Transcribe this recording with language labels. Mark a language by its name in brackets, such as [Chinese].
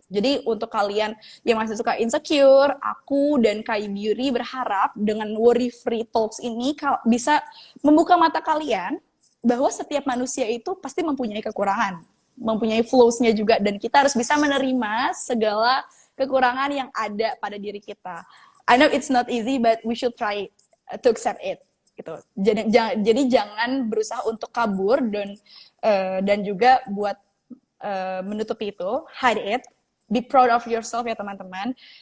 [Indonesian] Jadi untuk kalian yang masih suka insecure, aku dan Kai Beauty berharap dengan Worry Free Talks ini bisa membuka mata kalian bahwa setiap manusia itu pasti mempunyai kekurangan, mempunyai flaws-nya juga, dan kita harus bisa menerima segala kekurangan yang ada pada diri kita. [English] I know it's not easy, but we should try to accept it. [Indonesian] Gitu. Jadi jangan berusaha untuk kabur dan juga buat menutupi itu, [English] hide it, be proud of yourself [Indonesian] ya teman-teman.